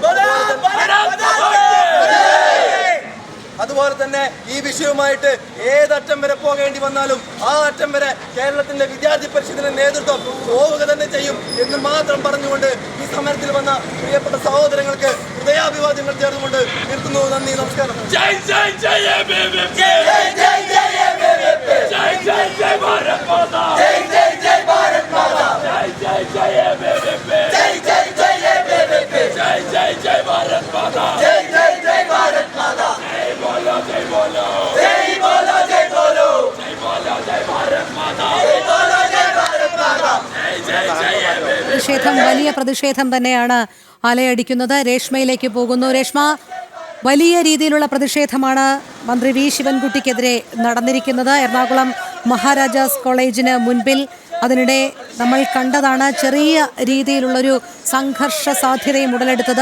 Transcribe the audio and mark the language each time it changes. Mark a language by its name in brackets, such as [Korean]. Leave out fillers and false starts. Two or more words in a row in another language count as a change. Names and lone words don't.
[Malayalam] അതുപോലെ തന്നെ ഈ വിഷയവുമായിട്ട് ഏതറ്റം വരെ പോകേണ്ടി വന്നാലും ആ അറ്റം വരെ കേരളത്തിന്റെ വിദ്യാർത്ഥി പരിഷത്തിന്റെ നേതൃത്വം പോവുക തന്നെ ചെയ്യും എന്ന് മാത്രം പറഞ്ഞുകൊണ്ട് ഈ സമരത്തിൽ വന്ന പ്രിയപ്പെട്ട സഹോദരങ്ങൾക്ക് ഹൃദയാഭിവാദ്യങ്ങൾ ചേർന്നുകൊണ്ട് നിർത്തുന്നു. നന്ദി, നമസ്കാരം. [Hindi] जय जय जय ABVP जय जय जय ABVP जय जय जय भारत माता जय जय जय भारत माता जय जय जय ABVP जय जय जय ABVP जय जय जय भारत माता जय जय जय भारत माता जय बोलो जय बोलो जय बोलो जय बोलो जय बोलो जय भारत माता जय बोलो जय भारत माता जय जय जय ABVP. [Malayalam] പ്രതിഷേധം വലിയ പ്രതിഷേധം തന്നെയാണ് അലയടിക്കുന്നത്. രേഷ്മയിലേക്ക് പോകുന്നു. രേഷ്മ, വലിയ രീതിയിലുള്ള പ്രതിഷേധമാണ് മന്ത്രി വി ശിവൻകുട്ടിക്കെതിരെ നടന്നിരിക്കുന്നത് എറണാകുളം മഹാരാജാസ് കോളേജിന് മുൻപിൽ. അതിനിടെ നമ്മൾ കണ്ടതാണ് ചെറിയ രീതിയിലുള്ളൊരു സംഘർഷ സാധ്യതയും ഉടലെടുത്തത്.